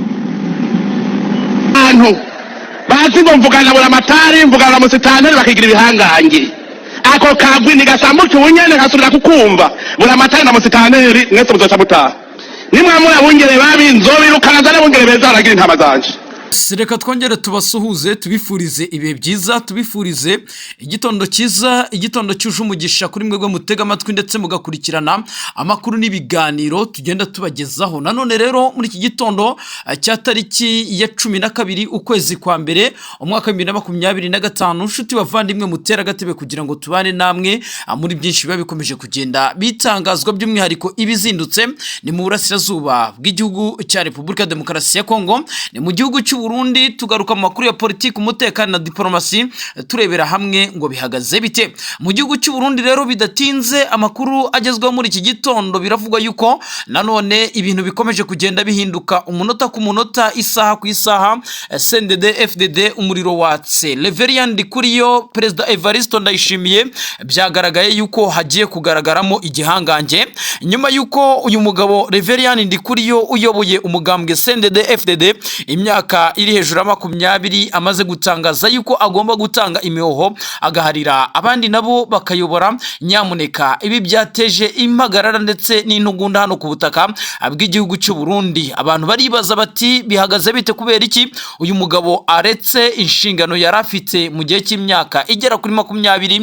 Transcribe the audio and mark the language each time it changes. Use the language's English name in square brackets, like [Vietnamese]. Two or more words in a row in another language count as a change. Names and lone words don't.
[Rundi] abantu bazi ngo mvugana bura matari mvugana musitanteri bakigira ibihangange ako kagwi nigasambuka ubunyene gasubira kukumva bura matari na musitanteri mwese muzoca mutaha nimwamura bungere babinzobe rukanaza n'abungere beza baragira intama zanje [Kinyarwanda] Reka twongere tubasuhuze tubifurize ibihe byiza tubifurize igitondo cyiza igitondo cyuje umugisha kuri mwebwe mutega amatwi ndetse mugakurikirana amakuru n'ibiganiro tugenda tubagezaho nanone rero muri iki gitondo cya tariki ya 12 ukwezi kwa mbere umwaka wa 2025 nshuti bavandimwe mutera gatebe kugira ngo tubane namwe muri byinshi biba bikomeje kugenda bitangazwa by'umwihariko ibizindutse ni mu burasirazuba bw'igihugu cya Repubulika Demokarasi ya Kongo ni mu gihugu cy'u Burundi tugaruka mu makuru ya politiki, umutekano na diplomasi, turebera hamwe ngo bihagaze bite mu gihugu cy'u Burundi. Rero bidatinze amakuru agezweho muri iki gitondo biravugwa yuko nanone ibintu bikomeje kugenda bihinduka umunota ku munota, isaha ku isaha. CNDD FDD umuriro watse. Reverien Ndikuriyo, Perezida Evariste Ndayishimiye byagaragaye yuko hagiye kugaragaramo igihangange nyuma yuko uyu mugabo Reverien Ndikuriyo uyoboye umugambwe CNDD FDD imyaka iri hejuru ya 20 amaze gutangaza yuko agomba gutanga imihoho agaharira abandi nabo bakayobora. Nyamuneka ibi byateje impagarara ndetse n'intugunda hano ku butaka bw'igihugu cy'u Burundi. Abantu baribaza bati bihagaze bite, kubera iki uyu mugabo aretse inshingano yarafite mu gihe cy'imyaka igera kuri 20?